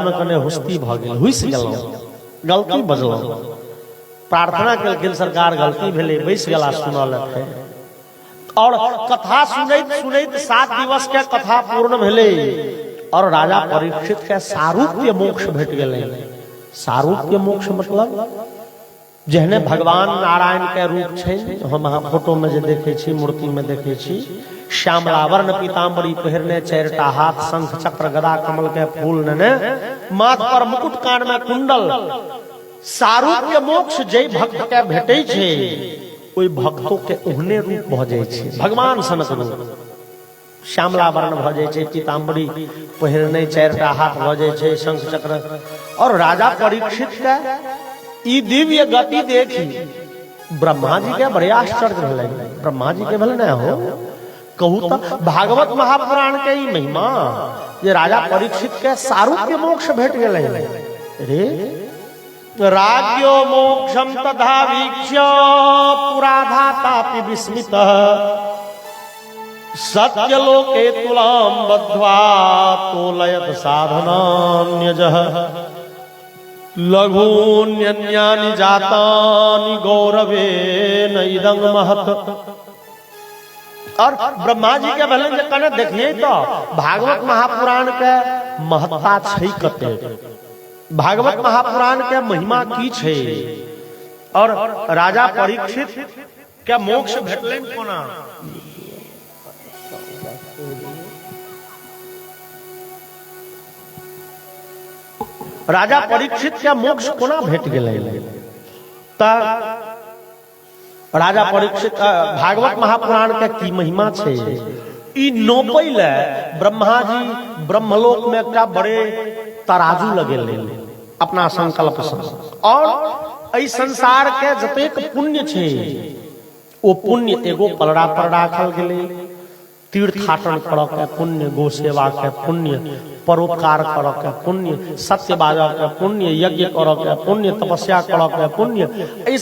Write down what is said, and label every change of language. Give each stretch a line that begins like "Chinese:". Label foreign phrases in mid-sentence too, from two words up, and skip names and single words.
Maithili: में कने हुस्ती भ गेल हुइस गेलौ गलती बजलौ प्रार्थना केलखिन सरकार गलती भेलै बैस गेला सुनल और कथा सुनैत सुनैत 7 दिवस के कथा पूर्ण भेलै और राजा परीक्षित के सारूप्य मोक्ष भेट गेलै सारूप्य मोक्ष मतलब जहने भगवान नारायण के रूप छै हम अहाँ फोटो में जे देखे छी मूर्ति में देखे छी श्यामलावर्ण पीताम्बरी पहिरने 4टा हाथ शंख चक्र गदा कमल के फूल नेने माथ पर मुकुट कान में कुंडल सारूप्य मोक्ष जय भक्त के भेटै छै ओई भक्तों के ओहने रूप भ जाय छै भगवान सनक रूप श्यामलावर्ण भ जाय छै पीताम्बरी पहिरने 4टा हाथ भ जाय छै शंख चक्र और राजा परीक्षित के ई दिव्य गति देखी ब्रह्मा जी के बड़े आश्चर्य भेलै ब्रह्मा जी के भेलै ना हो कहू त भागवत महापुराण के ई महिमा जे राजा परीक्षित के सारूप्य मोक्ष भेट गेलै
Sanskrit: रे राज्यो मोक्षम तथा वीक्ष्य पुराधातापि विस्मितः सत्यलोके तुलां बद्ध्वा तोलयत साधनान्यजः लघून्यन्यानि जातानि गौरवेन इदं महत्
Maithili: और ब्रह्मा जी के भले जे कने देखिए तो भागवत महापुराण के महत्ता छै कते भागवत महापुराण के महिमा की छै और राजा परीक्षित के मोक्ष भेटलैन कोना राजा परीक्षित के मोक्ष कोना भेट गेलै त राजा परीक्षित भागवत महापुराण के की महिमा छै ई नोपैले ब्रह्मा जी ब्रह्मलोक में एकटा बड़े तराजू लगेले अपना संकल्प से और एहि संसार के जतेक पुण्य छै ओ पुण्य एगो पलड़ा पर राखल गेलै तीर्थाटन करऽ के पुण्य गो सेवा के पुण्य परोपकार करऽ के पुण्य सत्य बाजऽ के पुण्य यज्ञ करऽ के पुण्य तपस्या करऽ के पुण्य एहि